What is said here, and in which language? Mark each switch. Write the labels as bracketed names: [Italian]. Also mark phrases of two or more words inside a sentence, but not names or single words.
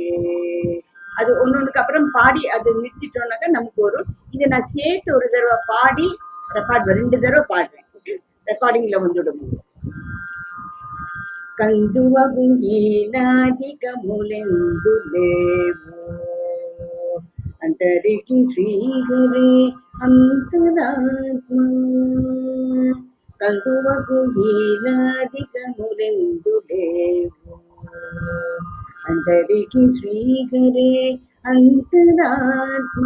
[Tamil] அது ஒன்னொன்னுக்கு அப்புறம் பாடி அது நிறுத்திட்டோம்னாக்கா நமக்கு வரும். இதை நான் சேர்த்து ஒரு தடவை பாடி ரெக்கார்ட் 2 தடவை பாடுறேன். ஓகே, ரெக்கார்டிங்ல வந்துடும். [Telugu] కందువ గుహీనాదికములెందు లేవు అంతరికి శ్రీహరే అంతరాత్మ. కందువ గుహీనాదికములెందు లేవు అంతరికి శ్రీహరే అంతరాత్మ.